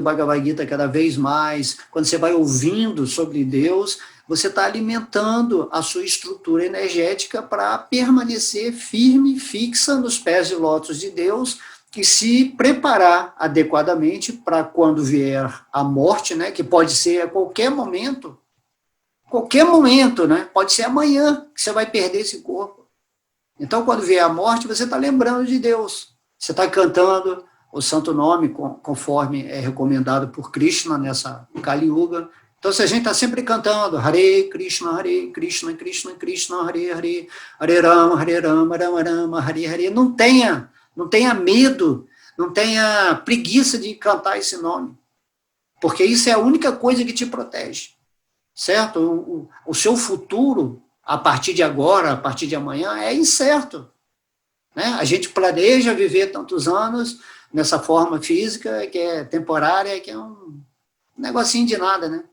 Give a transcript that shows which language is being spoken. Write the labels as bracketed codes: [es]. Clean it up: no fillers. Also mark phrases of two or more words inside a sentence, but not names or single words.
[pt] Bhagavad Gita cada vez mais, quando você vai ouvindo sobre Deus, você está alimentando a sua estrutura energética para permanecer firme, fixa nos pés de lótus de Deus, e se preparar adequadamente para quando vier a morte, né, que pode ser a qualquer momento, né, pode ser amanhã que você vai perder esse corpo. Então, quando vier a morte, você está lembrando de Deus. Você está cantando o santo nome, conforme é recomendado por Krishna nessa Kali Yuga. Então, se a gente está sempre cantando [sa] Hare Krishna, Krishna Krishna, Hare Hare, [pt] Hare Rama, Rama Rama, Hare Hare, não tenha medo, não tenha preguiça de cantar esse nome, porque isso é a única coisa que te protege, certo? O seu futuro, a partir de agora, a partir de amanhã, é incerto, né? A gente planeja viver tantos anos nessa forma física, que é temporária, que é um negocinho de nada, né?